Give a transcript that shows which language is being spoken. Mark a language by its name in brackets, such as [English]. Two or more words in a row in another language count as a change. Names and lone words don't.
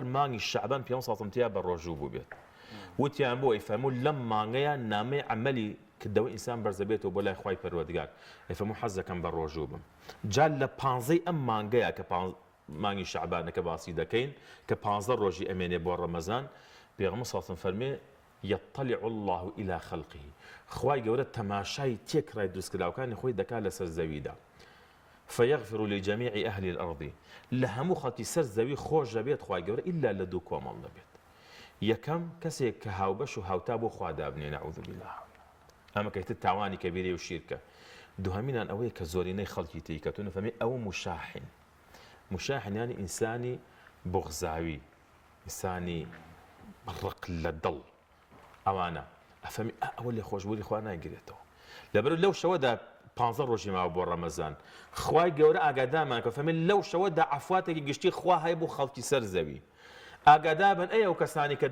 [Central Kurdish] مانگی شەعبان پێغەمبەر [Arabic] صلی الله علیه و سلم [Central Kurdish] تیا بە ڕۆژوو بوو بێت وتیان بۆ ئەیفەرموو لەم مانگەیە نامەی عەمەلی کردەوەی ئینسان بەرزەبێتەوە بۆ لای خوای پەروەردگار ئەیفەرموو حەز دەکەم بە ڕۆژوو بم جا لە پانزەی ئەم مانگەیە کە مانگی شەعبانەکە باسی دەکەین کە 15 ڕۆژی ئەمێنێ بۆ ڕەمەزان پێغەمبەر [Arabic] صلی الله علیه و سلم [Central Kurdish] فەرمێ [Arabic] يطلع الله إلى خلقه [Central Kurdish] خوای گەورە تەماشای تێکڕای دروستکراوەکانی خۆی دەکات لەسەر زەویدا [Arabic] فيغفر لجميع أهل الأرض [Central Kurdish] لە هەموو خەڵکی سەر زەوی خۆش دەبێت خوای گەورە إلا لە دوو کۆمەڵ دەبێت یەکەم کەسێک کە هاوبەش و هاوتا بۆ خوا دابنێ [Arabic] نەعوذ بالله [Central Kurdish] ئەمە کەیتر تاوانی کەبیرەی و شیرکە دوهەمینان ئەوەیە کە زۆرینەی خەڵکی تێیکەوتونە فەرمێ ئەوە مشاحن یانی ئینسانی بغزاوی ئینسانی ڕق لە دڵ ئەوانە ئەفەرمی ئەوە لێ خۆشبوونی خوا ناگرێتەوە لەبەر لەو شەوەدا 15 ڕۆژی ماوە بۆ ڕەمەزان خوای گەورە ئاگادارمان کە فەرمێ لەو شەوەدا عەفواتێکی گشتی خوا هەیە بۆ خەڵکی سەر زەوی ئاگادار بن ئەو کەسانی کە